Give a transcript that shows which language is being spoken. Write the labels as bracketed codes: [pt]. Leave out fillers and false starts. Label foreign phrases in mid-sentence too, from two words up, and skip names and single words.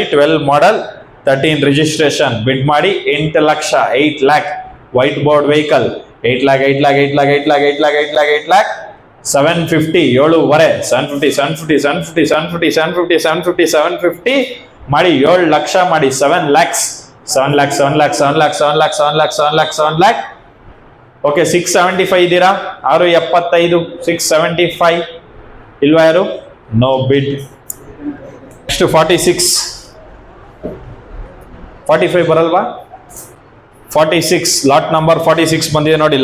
[kn] 12 ಮಾಡಲ್, 13 ರಿಜಿಸ್ಟ್ರೇಷನ್. ಬಿಡ್ ಮಾಡಿ 8 ಲಕ್ಷ, 8 lakh. [en] white board vehicle. [kn] 8 lakh, 8 lakh, 8 lakh, 8 lakh, 8 lakh, 8 lakh, 8 lakh. 750, 7.5, 750, 750, 750, 750, 750, 750, 750 ಮಾಡಿ 7 ಲಕ್ಷ ಮಾಡಿ 7 lakhs 7 lakh 7 lakh 7 lakh 7 lakh 7 lakh 7 lakh 7 lakh. ಓಕೆ 675 ಇದ್ದೀರಾ 675 675 ಇಲ್ವಾ ಯಾರು? [en] no bid. next [kn] 46 45 ಬರಲ್ವಾ? 46 [en] lot number [kn] 46 ಬಂದಿದೆ ನೋಡಿ.